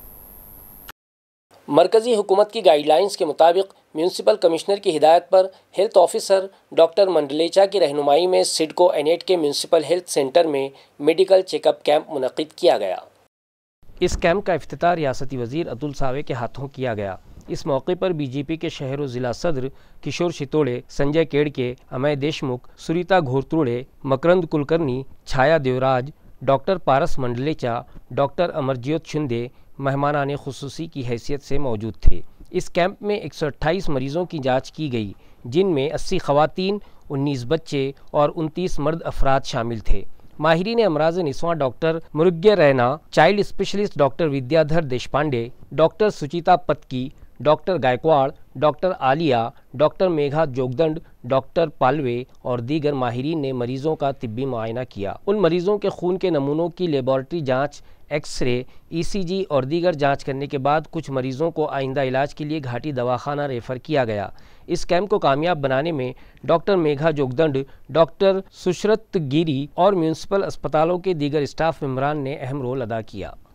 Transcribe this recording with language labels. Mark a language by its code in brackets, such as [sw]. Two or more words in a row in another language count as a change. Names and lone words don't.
[ur] مرکزی حکومت کی [en] guidelines [ur] کے مطابق [en] municipal commissioner [ur] کی ہدایت پر [en] health officer [ur] ڈاکٹر منڈلیچا کی رہنمائی میں سڈکو اینیٹ کے [en] municipal health centre [ur] میں [en] medical check-up camp [ur] منعقد کیا گیا۔ اس کیمپ کا افتتاح ریاستی وزیر اتل ساوے کے ہاتھوں کیا گیا۔ اس موقع پر بی جے پی کے شہر و ضلع صدر کشور شتوڑے، سنجے کیڑکے، امے دیشمکھ، سریتا گھورتروڑے، مکرند کلکرنی، چھایا دیوراج، ڈاکٹر پارس منڈلیچا، ڈاکٹر امرجیت شندے مہمانان خصوصی کی حیثیت سے موجود تھے۔ اس کیمپ میں 128 مریضوں کی جانچ کی گئی، جن میں 80 خواتین، 19 بچے اور 29 مرد افراد شامل تھے۔ ماہرین امراض نسواں ڈاکٹر مرگیہ رینا، [en] child specialist [ur] ڈاکٹر ودیا دھر دیشپانڈے، ڈاکٹر سچیتا پتکی، ڈاکٹر گائیکواڑ، ڈاکٹر عالیہ، ڈاکٹر میگھا جوگدنڈ، ڈاکٹر پالوے اور دیگر ماہرین نے مریضوں کا طبی معائنہ کیا۔ ان مریضوں کے خون کے نمونوں کی لیبارٹری جانچ، ایکس رے، ای سی جی اور دیگر جانچ کرنے کے بعد کچھ مریضوں کو آئندہ علاج کے لیے گھاٹی دواخانہ ریفر کیا گیا۔ اس کیمپ کو کامیاب بنانے میں ڈاکٹر میگھا جوگدنڈ، ڈاکٹر سشرت گیری اور میونسپل اسپتالوں کے دیگر اسٹاف ممبران نے اہم رول ادا کیا۔